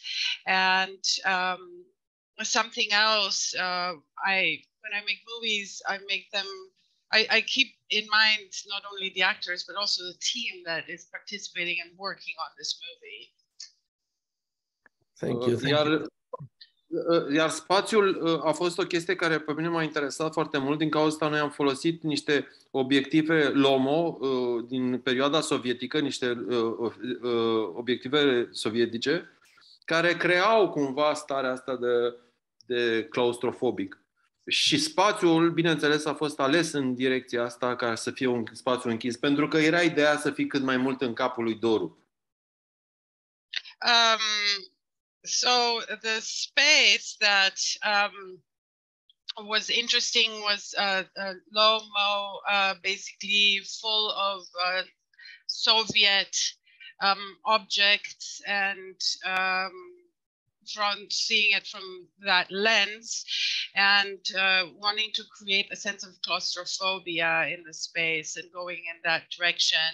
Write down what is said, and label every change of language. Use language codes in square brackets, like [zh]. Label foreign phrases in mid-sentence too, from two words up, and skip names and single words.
[en] And something else, when I make movies, I keep in mind not only the actors, but also the team that is participating and working on this movie. Thank you. [ro] Iar spațiul a fost o chestie care pe mine m-a interesat foarte mult. Din cauza asta noi am folosit niște obiective Lomo din perioada sovietică, niște obiective sovietice, care creau cumva starea asta de claustrofobic. Și spațiul, bineînțeles, a fost ales în direcția asta ca să fie un spațiu închis, pentru că era ideea să fii cât mai mult în capul lui Doru. [en] So the space that was interesting was Lomo, basically full of Soviet objects, and from seeing it from that lens, and wanting to create a sense of claustrophobia in the space and going in that direction.